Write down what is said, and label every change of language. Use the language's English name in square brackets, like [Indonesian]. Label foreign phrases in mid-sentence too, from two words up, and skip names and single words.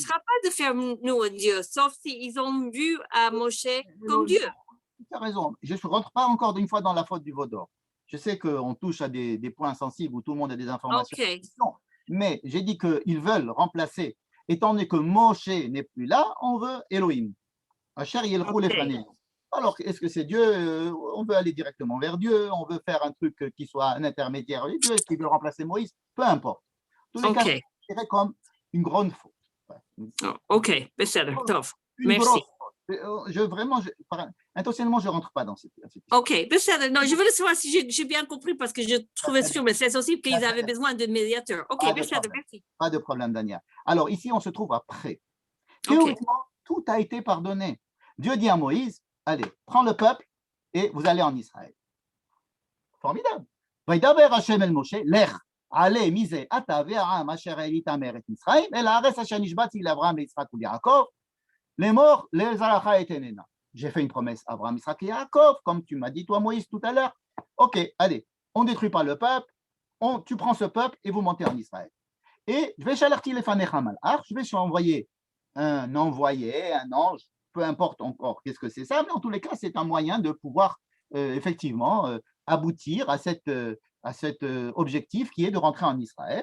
[French] sera pas de faire nous un Dieu, sauf s'ils ont vu à Moshe comme Dieu. Tu as raison. Je ne rentre pas encore une fois dans la faute du veau d'or. Je sais qu'on touche à des points sensibles où tout le monde a des informations. Ok, Mais j'ai dit qu'ils veulent remplacer. Étant donné que Moshe n'est plus là, on veut Elohim. [Hebrew] אשר ילכו לפנינו. [French] Alors, est-ce que c'est Dieu? On veut aller directement vers Dieu, on veut faire un truc qui soit un intermédiaire avec Dieu, est-ce qu'il veut remplacer Moïse? Peu importe. En tous les cas, ok, je dirais comme une grande faute. [Hebrew] oh, ok, בסדר, טוב, [French] Une merci. grosse faute. Vraiment, intentionnellement, je ne rentre pas dans cette question. Ok, בסדר, non, je voulais savoir si j'ai bien compris parce que je trouvais sur le site aussi qu'ils avaient besoin de médiateurs. Ok, Pas de [Hebrew] בסדר, [French] problème. merci. Pas de problème, Daniel. Alors, ici, on se trouve après. Ok, Théoriquement, tout a été pardonné. Dieu dit à Moïse, allez, prends le peuple et vous allez en Israël. Formidable. [Hebrew] וידבר השם אל משה, לך, עלה מזה אתה והעם אשר העלית מארץ מצרים, אל הארץ אשר נשבעתי לאברהם, ליצחק וליעקב, לאמור לזרעך אתננה. [French] J'ai fait une promesse à Abraham, Isaac et Yaakov, comme tu m'as dit, toi, Moïse, tout à l'heure. Ok, allez, on ne détruit pas le peuple, tu prends ce peuple et vous montez en Israël. Et je vais chalarti les [Hebrew] פניך מלאך, [French] je vais envoyer un envoyé, un ange, peu importe encore qu'est-ce que c'est ça, mais en tous les cas, c'est un moyen de pouvoir effectivement aboutir à cet objectif qui est de rentrer en Israël.